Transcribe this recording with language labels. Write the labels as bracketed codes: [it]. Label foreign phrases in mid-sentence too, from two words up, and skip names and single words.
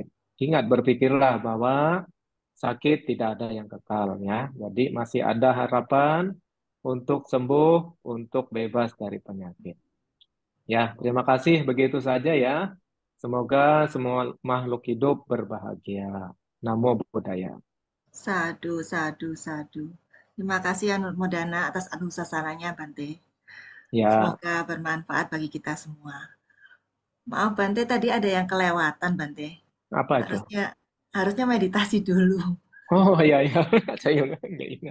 [id] Ingat, berpikirlah bahwa sakit tidak ada yang kekal ya. Jadi masih ada harapan untuk sembuh, untuk bebas dari penyakit. Ya, terima kasih. Begitu saja ya. Semoga semua makhluk hidup berbahagia. [pi] Namo Buddhaya. Sadu, sadu, sadu. [id] Terima kasih ya Nur Modana atas anusasananya Bante. Ya, Semoga bermanfaat bagi kita semua. Maaf Bante, tadi ada yang kelewatan Bante. apa itu? Harusnya harusnya meditasi dulu. Oh ya ya, saya nggak ingat.